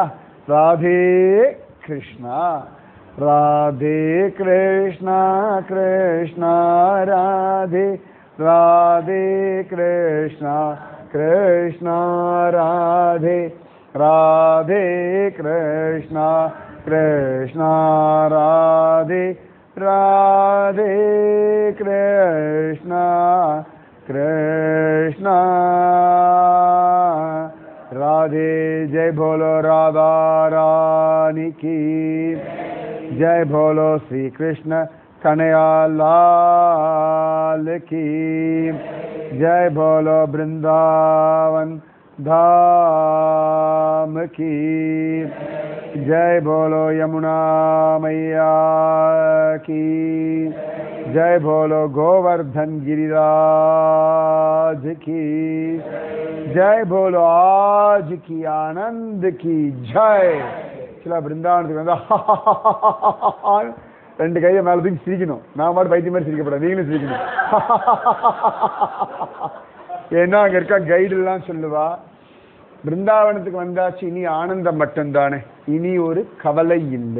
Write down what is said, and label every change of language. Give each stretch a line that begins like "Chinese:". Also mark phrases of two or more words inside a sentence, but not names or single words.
Tamil: ராதே கிருஷ்ணா, ராதே கிருஷ்ணா, கிருஷ்ணா ராதே, ராதே கிருஷ்ணா, கிருஷ்ணா ராதே, ராதே கிருஷ்ணா, கிருஷ்ணா ராதே, ராதே கிருஷ்ணா, கிருஷ்ணா ராதே.
Hindi: जय बोलो राधा रानी की जय बोलो श्री कृष्ण कन्हैया लाल की जय, बोलो वृंदावन धाम की जय, बोलो यमुना मैया की जय, बोलो गोवर्धन गिरिराज की जय, बोलो आज की आनंद की जय.
Tamil: சில பிருந்தாவனத்துக்கு வந்து ரெண்டு கையை மேலே தூக்கி சிரிக்கணும். நான் பாட்டு பைத்தியம் மாதிரி சிரிக்கப்படாது, நீங்களும் சிரிக்கணும். ஏன்னா அங்கே இருக்க கைடெல்லாம் சொல்லுவா, பிருந்தாவனத்துக்கு வந்தாச்சு, இனி ஆனந்தம் மட்டும்தானே, இனி ஒரு கவலை இல்லை.